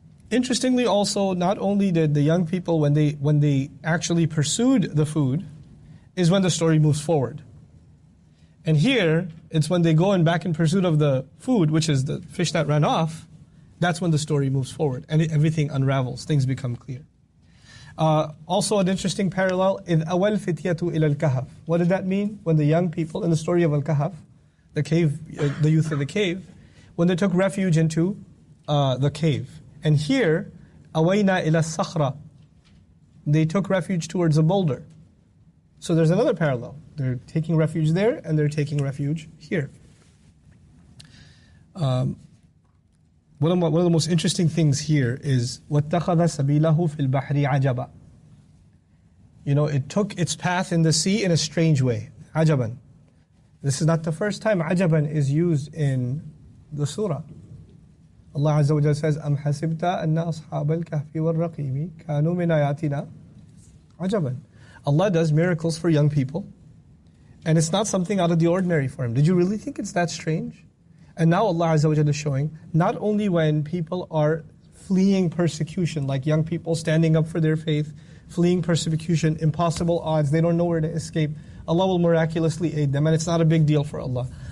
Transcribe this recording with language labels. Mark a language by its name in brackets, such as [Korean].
[English] Interestingly also, not only did the young people, when they actually pursued the food, is when the story moves forward. And here, it's when they go and back in pursuit of the food, which is the fish that ran off, that's when the story moves forward and everything unravels, things become clear. Also an interesting parallel, [Arabic] إِذْ أَوَى الْفِتْيَةُ إِلَى الْكَهَفِ. [English] What did that mean? When the young people, in the story of Al-Kahf, the cave, the youth of the cave, when they took refuge into the cave. And here, [Arabic] أَوَيْنَا إِلَى الصَّخْرَةِ. [English] They took refuge towards a boulder. So there's another parallel. They're taking refuge there, and they're taking refuge here. One of the most interesting things here is [Arabic] وَاتَّخَذَ سَبِيلَهُ فِي الْبَحْرِ عَجَبًا. [English] It took its path in the sea in a strange way. [Arabic] عَجَبًا. [English] This is not the first time عَجَبًا is used in the surah. Allah Azza wa Jalla says, [Arabic] أَمْ حَسِبْتَ أَنَّ أَصْحَابَ الْكَهْفِ وَالرَّقِيمِ كَانُوا مِنْ آيَاتِنَا عَجَبًا. [English] Allah does miracles for young people, and it's not something out of the ordinary for Him. Did you really think it's that strange? And now Allah Azza wa Jalla is showing, not only when people are fleeing persecution, like young people standing up for their faith, fleeing persecution, impossible odds, they don't know where to escape, Allah will miraculously aid them, and it's not a big deal for Allah.